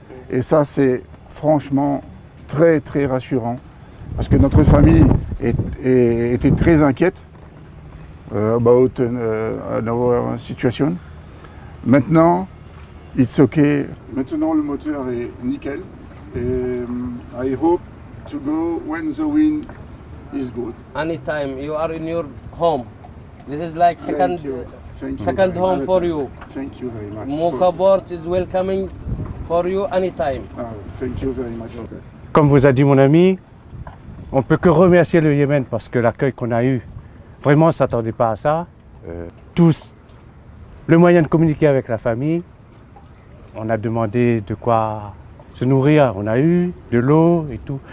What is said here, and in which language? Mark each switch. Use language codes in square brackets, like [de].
[fr] Et ça, c'est franchement très très rassurant parce que notre famille était très inquiète [en] about our situation. [fr] Maintenant, [en] it's okay. [fr] Maintenant, le moteur est nickel. [en] Et I hope to go when the wind is good. Anytime you are in your home, this is like Thank you home for you. Thank you very much. Mokabort is welcoming for you anytime. Thank you very much. [fr] Comme vous a dit mon ami, on ne peut que remercier le Yémen parce que l'accueil qu'on a eu, vraiment on ne s'attendait pas à ça. Tous, le moyen de communiquer avec la famille, on a demandé de quoi se nourrir, on a eu de l'eau et tout.